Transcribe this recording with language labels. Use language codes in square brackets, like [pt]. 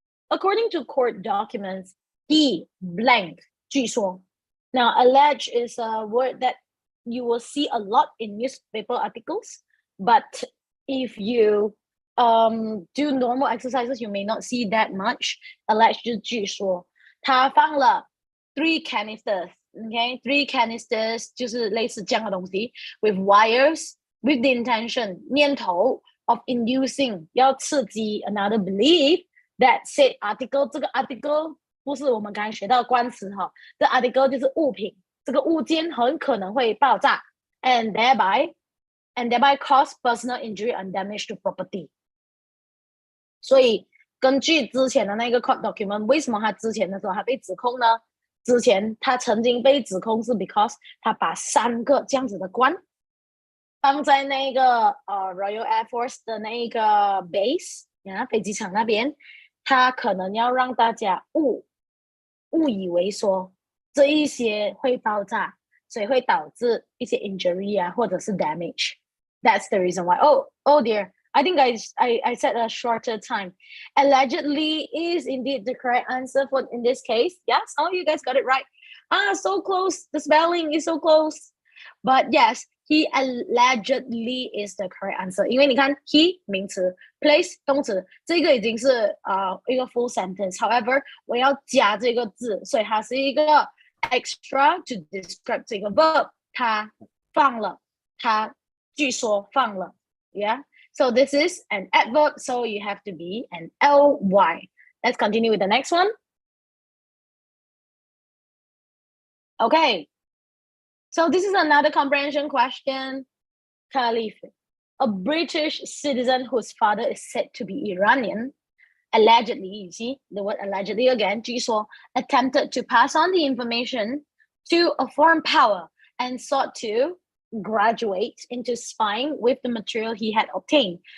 [en] According to court documents, he blank [zh] 据说. [en] Now, allege is a word that you will see a lot in newspaper articles, but if you do normal exercises, you may not see that much. Allege [zh] 就是据说，他放了 [en] 3 canisters, okay? 3 canisters [zh] 就是类似这样的东西 [en] with wires, with the intention [zh] 念头 [en] of inducing [zh] 要刺激 [en] another belief that said article 这个 article [zh] 不是我们刚才学到的官词哈， [en] 这 article [zh] 就是物品，这个物件很可能会爆炸 [en] and thereby cause personal injury and damage to property. [zh] 所以根据之前的那个 court document， 为什么他之前的时候他被指控呢？之前他曾经被指控是 because 他把3个这样子的官放在那个Royal Air Force 的那个 base 飞机场那边，他可能要让大家误以为说这一些会爆炸，所以会导致一些 injury 啊，或者是 damage. [en] That's the reason why. Oh dear. I think I said a shorter time. Allegedly is indeed the correct answer for in this case. Yes, all you guys got it right. So close. The spelling is so close. But yes, he allegedly is the correct answer. [zh] 因为你看 he 名词 place 动词，这个已经是一个 full sentence. [en] However, [zh] 我要加这个字，所以它是一个 [en] extra to describe [zh] 这个 verb. 他放了，他据说放了 [en] Yeah. So this is an adverb, so you have to be an ly. Let's continue with the next one. Okay. So this is another comprehension question. Caliph, a British citizen whose father is said to be Iranian, allegedly, you see the word allegedly again, [zh] 据说, [en] attempted to pass on the information to a foreign power and sought to graduate into spying with the material he had obtained.